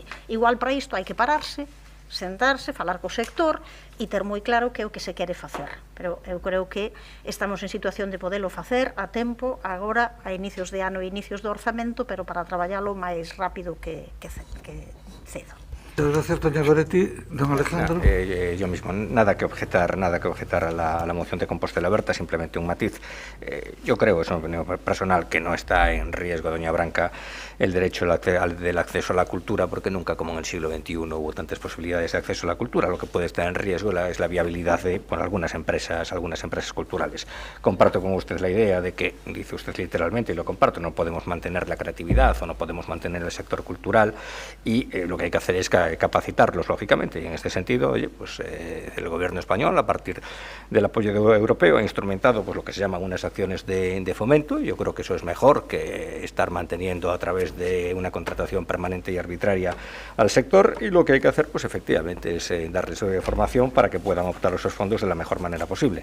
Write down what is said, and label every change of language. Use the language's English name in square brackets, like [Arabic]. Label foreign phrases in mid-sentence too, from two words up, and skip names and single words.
[Galician] Igual para isto hai que pararse, sentarse, falar co sector e ter moi claro que é o que se quere facer, pero eu creo que estamos en situación de podelo facer a tempo, agora a inicios de ano e inicios do orzamento, pero para traballalo máis rápido que cedo. [Spanish] Muchas gracias, doña Goretti. Don Alejandro. Yo mismo, nada que objetar a la moción de Compostela Aberta, simplemente un matiz. Yo creo, es una opinión personal, que no está en riesgo, doña Branca, el derecho del acceso a la cultura, porque nunca, como en el siglo XXI, hubo tantas posibilidades de acceso a la cultura. Lo que puede estar en riesgo es la viabilidad de algunas empresas culturales. Comparto con usted la idea de que, dice usted literalmente, y lo comparto, no podemos mantener la creatividad o no podemos mantener el sector cultural, y lo que hay que hacer es capacitarlos, lógicamente, y en este sentido, oye, pues el gobierno español, a partir del apoyo europeo, ha instrumentado pues lo que se llaman unas acciones de fomento, y yo creo que eso es mejor que estar manteniendo a través de una contratación permanente y arbitraria al sector, y lo que hay que hacer, pues efectivamente, es darles formación para que puedan optar esos fondos de la mejor manera posible.